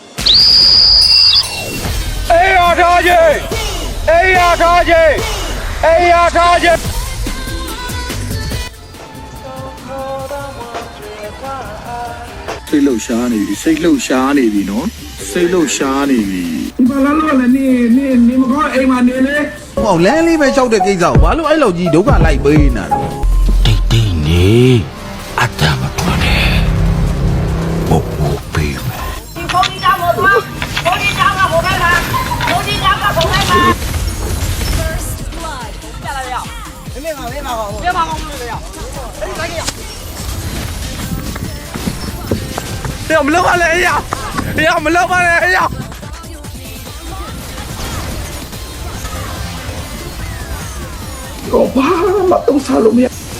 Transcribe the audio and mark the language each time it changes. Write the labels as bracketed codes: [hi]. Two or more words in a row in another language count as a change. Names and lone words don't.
[zh] 哎呀，差劲！哎呀，差劲！哎呀，差劲！ [my] စိတ်လှုပ်ရှားနေပြီစိတ်လှုပ်ရှားနေပြီနော်စိတ်လှုပ်ရှားနေပြီ ဒီဘာလာလို့လဲနေမကောအိမ်မှာနေလေ ဟောလမ်းလေးပဲလျှောက်တဲ့ကိစ္စကိုဘာလို့အဲ့လောက်ကြီးဒုက္ခလိုက်ပေးနေတာတော့ တိတ်တိတ်နေအတ္တမတော်နဲ့ဘုတ်ဘုတ်ပေးမယ် [zh] 你手机打我吗？手机打我不开吗？手机打我不开吗？下来没有？没跑，别跑，没有。哎，赶紧！哎呀，我们扔完了！哎呀，哎呀，我们扔完了！哎呀！ [my] တော့ဘာမှတော့စားလို့မရ